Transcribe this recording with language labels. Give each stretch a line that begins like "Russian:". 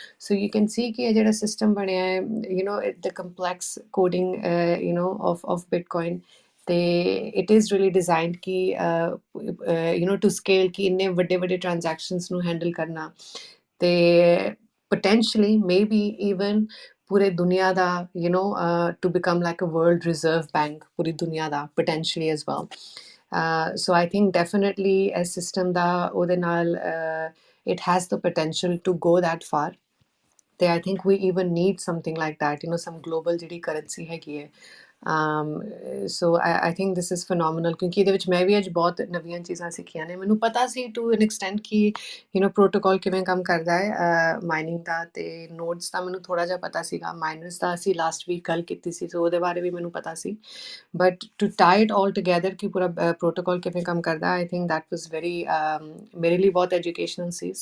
English: so you can see
Punjabi: ਕਿ ਇਹ ਜਿਹੜਾ ਸਿਸਟਮ ਬਣਿਆ ਹੈ
English: the complex coding of bitcoin,
Punjabi: ਤੇ
English: it is really designed ਕਿ to scale,
Punjabi: ਕਿ ਇੰਨੇ ਵੱਡੇ ਵੱਡੇ ਟ੍ਰਾਂਜੈਕਸ਼ਨਸ ਨੂੰ ਹੈਂਡਲ ਕਰਨਾ,
English: ਤੇ potentially maybe even
Punjabi: ਪੂਰੇ ਦੁਨੀਆ ਦਾ
English: to become like a world reserve bank,
Punjabi: ਪੂਰੀ ਦੁਨੀਆ ਦਾ
English: potentially as well. So I think definitely a system
Punjabi: ਦਾ ਉਹਦੇ ਨਾਲ
English: it has the potential to go that far.
Punjabi: ਤੇ
English: I think we even need something like that, some global
Punjabi: ਜਿਹੜੀ
English: currency
Punjabi: ਹੈਗੀ ਹੈ।
English: So I think this is phenomenal,
Punjabi: ਕਿਉਂਕਿ ਇਹਦੇ ਵਿੱਚ ਮੈਂ ਵੀ ਅੱਜ ਬਹੁਤ ਨਵੀਆਂ ਚੀਜ਼ਾਂ ਸਿੱਖੀਆਂ ਨੇ। ਮੈਨੂੰ ਪਤਾ ਸੀ
English: to an extent
Punjabi: ਕਿ ਪ੍ਰੋਟੋਕਾਲ ਕਿਵੇਂ ਕੰਮ ਕਰਦਾ ਹੈ ਮਾਈਨਿੰਗ ਦਾ, ਤੇ ਨੋਡਸ ਦਾ ਮੈਨੂੰ ਥੋੜਾ ਜਿਹਾ ਪਤਾ ਸੀਗਾ, ਮਾਈਨਰਸ ਦਾ ਅਸੀਂ ਲਾਸਟ ਵੀਕ ਗੱਲ ਕੀਤੀ ਸੀ, ਸੋ ਉਹਦੇ ਬਾਰੇ ਵੀ ਮੈਨੂੰ ਪਤਾ ਸੀ,
English: but to tie it all together
Punjabi: ਕਿ ਪੂਰਾ ਪ੍ਰੋਟੋਕਾਲ ਕਿਵੇਂ ਕੰਮ ਕਰਦਾ,
English: I think that was very
Punjabi: ਮੇਰੇ ਲਈ ਬਹੁਤ ਐਜੂਕੇਸ਼ਨਲ ਸੀ।